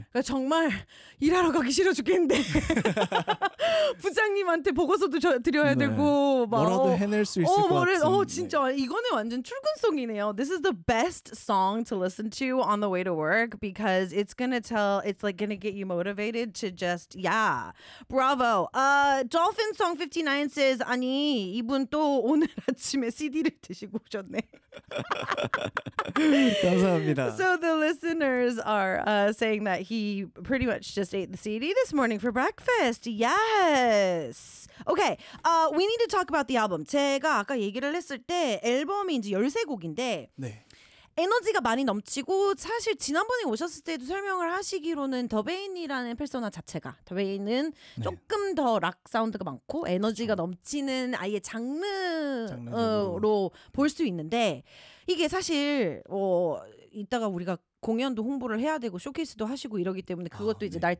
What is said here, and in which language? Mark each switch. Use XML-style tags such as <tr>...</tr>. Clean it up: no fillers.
<ko>그러니까 정말 일하러 가기 싫어 죽겠는데 부장님한테 보고서도 드려야 네. 되고 뭐라도 해낼 수 있을 것 같은데 진짜 이거는 완전 출근성이네요.</ko> <en>This is the best song to listen to on the way to work because it's gonna tell it's like gonna get you motivated to just yeah bravo. Dolphin Song 59 says</en> <ko>아니 이분 또 오늘 아침에 CD를 드시고 오셨네. 감사합니다.</ko> <en>So the listener are saying that he pretty much just ate the CD this morning for breakfast. Yes. Okay. We need to talk about the album.</en> <ko>제가 아까 얘기를 했을 때 앨범이 이제 13곡인데 네. 에너지가 많이 넘치고 사실 지난번에 오셨을 때도 설명을 하시기로는 더베인이라는 페르소나 자체가 더베인은 네. 조금 더 락 사운드가 많고 에너지가 넘치는 아예 장르로 볼 수 있는데 이게 사실 이따가 우리가 공연도 홍보를 해야 되고 쇼케이스도 하시고 이러기 때문에 그것도 이제 네.</ko>